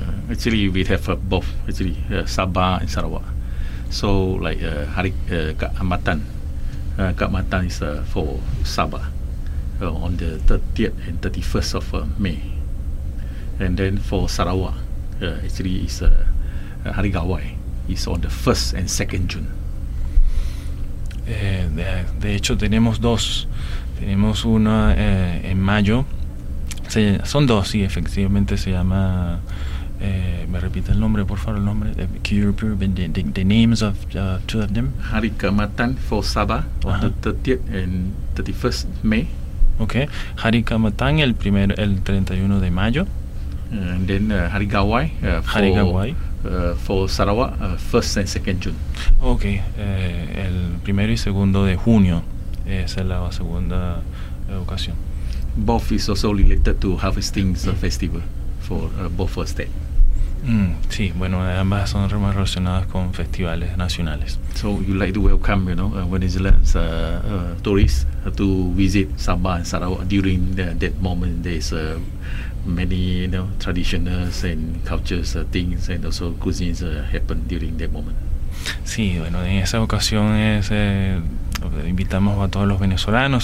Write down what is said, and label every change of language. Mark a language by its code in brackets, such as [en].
[en] Actually, we have both. Actually, Sabah and Sarawak. So, like Hari Kaamatan. Kaamatan is for Sabah. On the 30th and 31st of May, and then for Sarawak, actually is Hari Gawai, is on the 1st and 2nd June. [es] De hecho tenemos dos, tenemos una en mayo, son dos, sí, efectivamente se llama, me repite el nombre, por favor, el nombre, [en] can you repeat the names of two of them? Hari Kaamatan for Sabah, uh-huh. On the 30th and 31st May. [es] Okay, Hari Kaamatan el primero, el 31 de mayo. [en] And then Hari Gawai, Hari Gawai. For Sarawak, 1st and 2nd June. [es] Okay, el primero y segundo de junio, esa es la segunda ocasión. [en] Both is also related to harvesting the festival for both of state. [es] Sí, bueno, ambas son relacionadas con festivales nacionales. [en] So you like to welcome, you know, Venezuelans tourists to visit Sabah and Sarawak during that moment. There's many, you know, traditional and cultures things and also cuisines happen during that moment. [es] Sí, bueno, en esa ocasión es invitamos a todos los venezolanos.